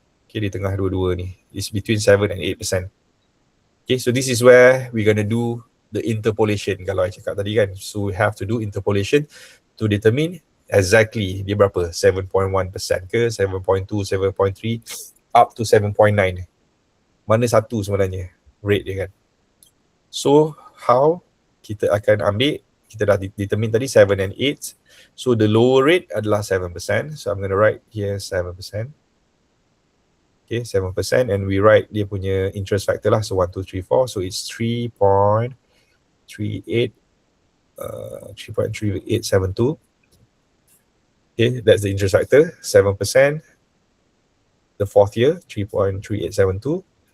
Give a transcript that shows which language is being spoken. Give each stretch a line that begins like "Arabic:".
English: Okay,
Malay: di tengah dua-dua ni.
English: It's between 7 and 8%. Okay, so this is where we're going to do the interpolation
Malay: kalau I cakap tadi kan.
English: So we have to do interpolation to determine exactly
Malay: dia berapa,
English: 7.1% ke, 7.2, 7.3, up to 7.9.
Malay: Mana satu sebenarnya rate dia kan. So how kita akan ambil, kita dah determine tadi 7 and 8.
English: So the lower rate adalah 7%. So I'm going to write here 7%. Okay, 7%, and we write
Malay: dia punya interest factor lah.
English: So 1, 2, 3, 4. So it's 3.38 3.3872. Okay, that's the interest factor. 7%. The fourth year, 3.3872.